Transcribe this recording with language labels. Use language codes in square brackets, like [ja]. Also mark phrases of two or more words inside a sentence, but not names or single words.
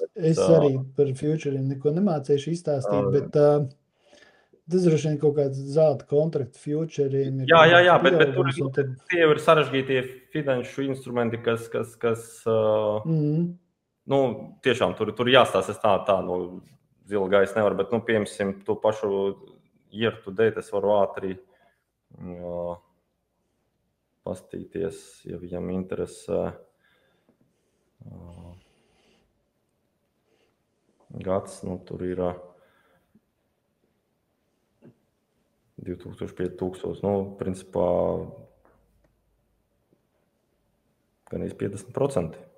[lv] Jā, es arī par futuriem neko nemācīšu izstāstīt, bet tas droši vien kaut kāds zelta kontraktu futuriem. Jā, bet tur tie ir sarežģītie finanšu instrumenti, kas tiešām tur jāstāsta tā zila gaisa nevar, bet, piemēram, to pašu [en] year to date [lv] es varu ātri pastīties, ja viņam interesē gads, tur ir 2000-5000, principā gan 50%.